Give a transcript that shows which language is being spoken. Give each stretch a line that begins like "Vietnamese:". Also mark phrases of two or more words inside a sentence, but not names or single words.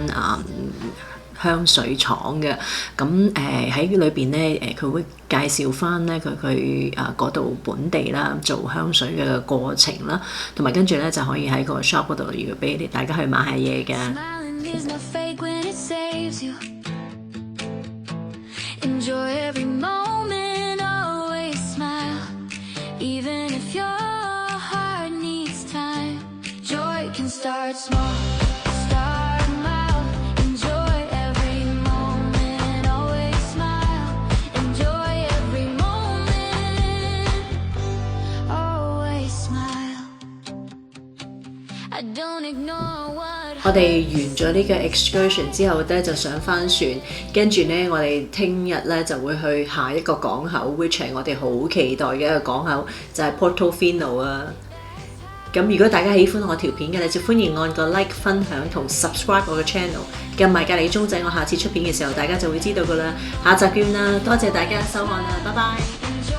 Cantonese: 香水廠嘅，咁喺裏邊咧佢會介紹翻咧佢嗰度本地啦做香水嘅過程啦，同埋跟住咧就可以喺個 shop 嗰度要俾大家去買下嘢嘅。
English: Start small, start mild. Enjoy every moment, always smile. Enjoy every moment, always smile. I don't ignore what.
Cantonese: 我哋完咗呢個 excursion 之後咧，就上翻船，跟住咧我哋聽日咧就會去下一個港口 ，which 係我哋好期待嘅一個港口，就係 Portofino 啊。咁如果大家喜歡我條片嘅，你就歡迎按個 like、分享同 subscribe 我嘅 channel， 撳埋隔離鐘仔，我下次出片嘅時候，大家就會知道噶啦。下集見啦，多謝大家收看啦，拜拜。